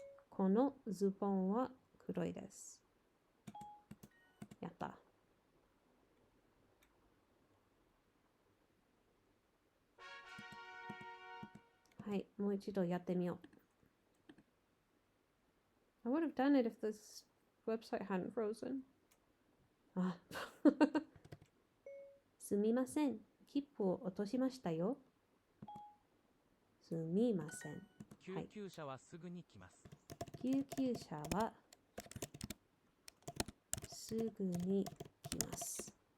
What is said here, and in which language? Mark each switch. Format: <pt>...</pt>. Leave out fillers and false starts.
<ja>このズボンは黒いです。やった。はい、もう一度やってみよう。</ja> <en>I would have done it if this website hadn't frozen.</en> <ja>あ、すみません。切符を落としましたよ。すみません。救急車はすぐに来ます。救急車はすぐに来ます。</ja>